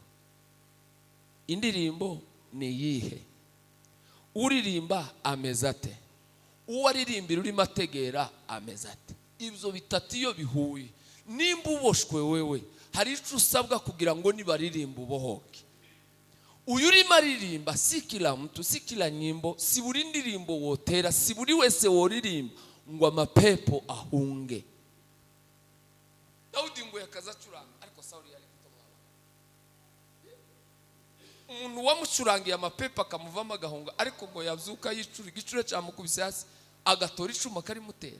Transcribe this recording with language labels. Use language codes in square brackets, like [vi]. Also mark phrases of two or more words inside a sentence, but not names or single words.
[rw] Indirimbo ni yihe? Uririmba ameze ate? Uwaririmbira urimo ategera ameze ate? Ibyo bitatu iyo bihuye, nimba uboshwe wewe, hari icyo usabwa kugira ngo nibaririmba ubohoke. Uyu urimo aririmba [sw] si kila mtu, si kila nyimbo, [rw] si buri ndirimbo wotera, si buri wese woririmba ngo amapepo ahunge. Dawudi ngo yakaza curanga, ariko Sawuli yari kutomwaba. Umuntu wamucurangiye amapepo akamuvamo agahunga, ariko ngo yabyuka yicura igicure cyamukubise hasi agatora icuma karimutera.